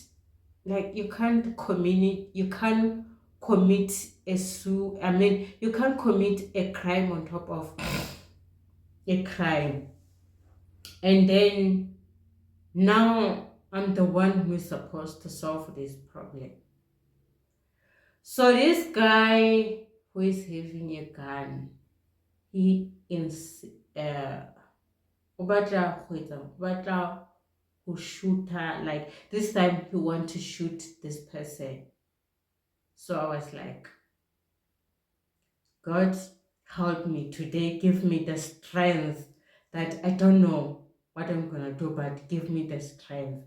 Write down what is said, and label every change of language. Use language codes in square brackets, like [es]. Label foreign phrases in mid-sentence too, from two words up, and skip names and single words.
[en] you can't commit you can't commit a crime on top of a crime, and then now I'm the one who is supposed to solve this problem. So this guy who is having a gun, he is [st] o batla go etsa- o batla go [en] shoot her, like this time he want to shoot this person. So I was like, God, help me today, give me the strength, that I don't know what I'm gonna do, but give me the strength.